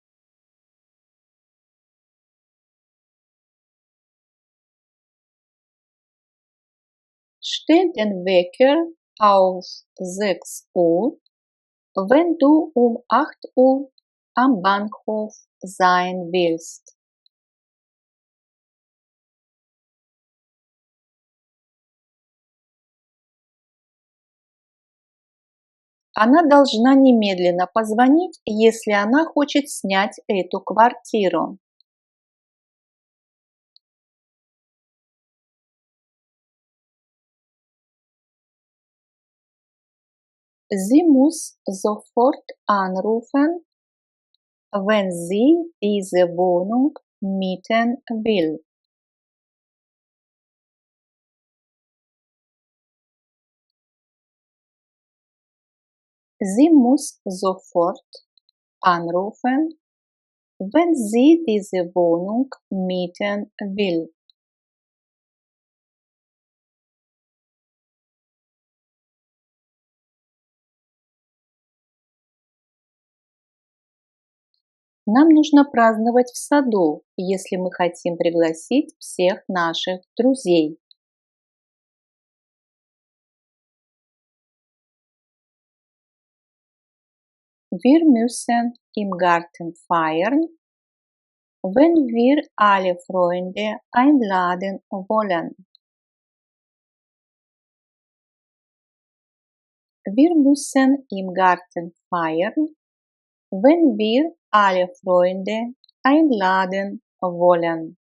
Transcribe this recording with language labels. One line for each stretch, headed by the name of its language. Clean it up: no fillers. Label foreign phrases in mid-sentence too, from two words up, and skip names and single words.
German: Stell den Wecker auf 6 Uhr, wenn du um 8 Uhr am Bahnhof sein willst.
Russian: Она должна немедленно позвонить, если она хочет снять эту квартиру.
German: Sie muss sofort anrufen, wenn sie diese Wohnung mieten will. Sie muss sofort anrufen, wenn sie diese Wohnung mieten will.
Russian: Нам нужно праздновать в саду, если мы хотим пригласить всех наших друзей.
German: Wir müssen im Garten feiern, wenn wir alle Freunde einladen wollen. Wir müssen im Garten feiern, wenn wir alle Freunde einladen wollen.